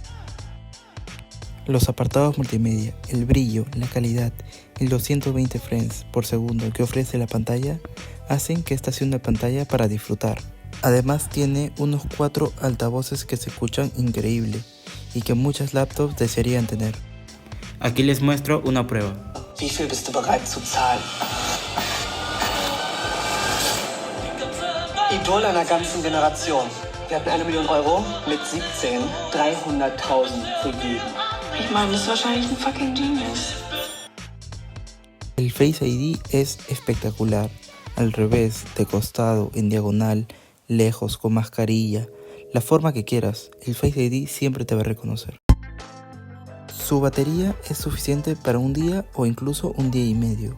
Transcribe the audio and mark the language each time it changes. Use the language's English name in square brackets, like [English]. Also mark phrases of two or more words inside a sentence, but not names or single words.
[Spanish] Los apartados multimedia, el brillo, la calidad y los 120 frames por segundo que ofrece la pantalla hacen que esta sea una pantalla para disfrutar. Además tiene unos 4 altavoces que se escuchan increíble y que muchas laptops desearían tener. Aquí les muestro una prueba. [German] Wie viel bist du bereit zu zahlen? Idol einer ganzen Generation. Wir hatten 1 Million Euro, mit 17 300.000 vergeben. Ich meine, das ist wahrscheinlich ein [English] fucking genius. [Spanish] El Face ID es espectacular, al revés, de costado, en diagonal, lejos, con mascarilla, la forma que quieras, el Face ID siempre te va a reconocer. Su batería es suficiente para un día o incluso un día y medio.